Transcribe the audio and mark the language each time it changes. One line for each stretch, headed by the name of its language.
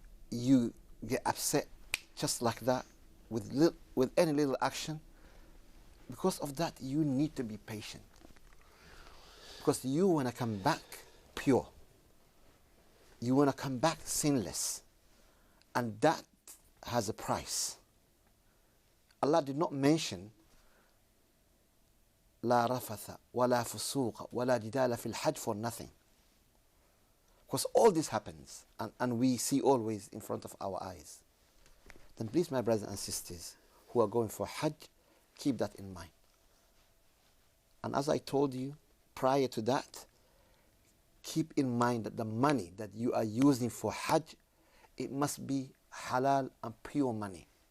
English: You get upset just like that with any little action. Because of that, you need to be patient. Because you want to come back pure. You want to come back sinless. And that has a price. Allah did not mention
Arabic: لا رفث ولا فسوق ولا جدال في الحج
English: for nothing. because all this happens and we see always in front of our eyes, then please, my brothers and sisters who are going for Hajj, keep that in mind. And as I told you prior to that, keep in mind that the money that you are using for Hajj, it must be halal and pure money.